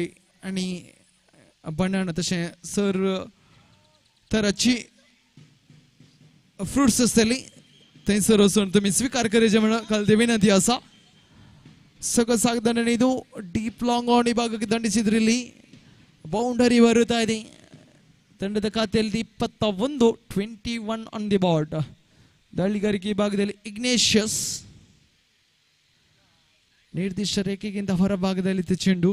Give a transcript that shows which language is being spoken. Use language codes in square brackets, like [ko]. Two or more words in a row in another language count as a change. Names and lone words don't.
[kok] आणि बनाना तशें सर तराची फ्रुट्स आसतली थंयसर वचून तुमी स्वीकार करचें म्हणून कळते विनंती आसा. [kn] सगळं ಸಾಗದಂಡನೆ ಇದು [en] deep long on [kn] ವಿಭಾಗಕ್ಕೆ ದಂಡಿಸಿದ್ರಲ್ಲಿ ಬೌಂಡರಿ ಬರುತ್ತಾ ಇದೆ. ತಂಡದ ಖಾತೆಯಲ್ಲಿ 21 21 [en] on the board. [kn] ದಾಳಿಗಾರಿಕೆ ವಿಭಾಗದಲ್ಲಿ ಇಗ್ನೇಷಿಯಸ್ ನಿರ್ದಿಷ್ಟ ರೇಖೆಗಿಂತ ಹೊರಭಾಗದಲ್ಲಿ ಚೆಂಡು.